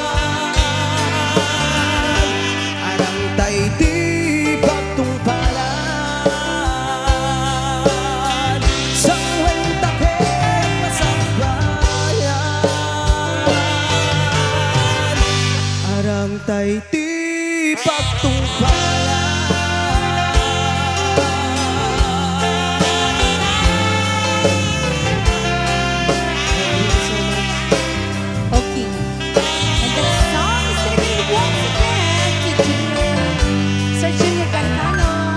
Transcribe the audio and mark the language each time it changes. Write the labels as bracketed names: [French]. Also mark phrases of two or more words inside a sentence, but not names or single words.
[Iloko] arangtay di pagtungpalan, sangwen taket masakbayan, arangtay di pagtungpalan. [English] Okay. And the song is dedicated once again to Sir Junior Ganitano.